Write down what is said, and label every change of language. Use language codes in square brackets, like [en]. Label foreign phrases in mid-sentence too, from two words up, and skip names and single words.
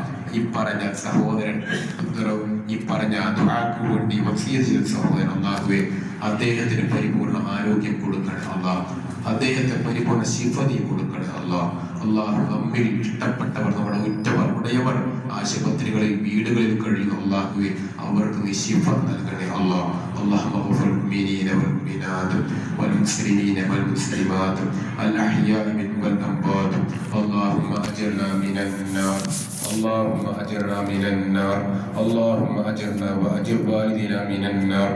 [ml] ഈ പറഞ്ഞ സഹോദരൻ, ഈ പറഞ്ഞ ദുആക്ക് വേണ്ടി വസിയത്ത് ചെയ്ത സഹോദരൻ, അള്ളാഹുവേ അദ്ദേഹത്തിന് പരിപൂർണ ആരോഗ്യം കൊടുക്കണേ അള്ളാഹ്. അദ്ദേഹത്തെ പരിപൂർണ ശിഫ നീ കൊടുക്കണേ അള്ളാഹ്. അള്ളാഹു നമ്മിൽ ഇഷ്ടപ്പെട്ടവർ, നമ്മുടെ ഉറ്റവർ, ഉടയവർ ആശുപത്രികളിൽ വീടുകളിൽ കഴിയുന്ന അള്ളാഹുവെ അവർക്ക് നീ ശിഫ നൽകണേ അള്ളാഹ്. [ar] اللهم اغفر للمؤمنين والمؤمنات والمسلمين والمسلمات الأحياء منهم والأموات. اللهم أجرنا من النار، اللهم أجرنا من النار، اللهم أجرنا وأجر والدينا من النار.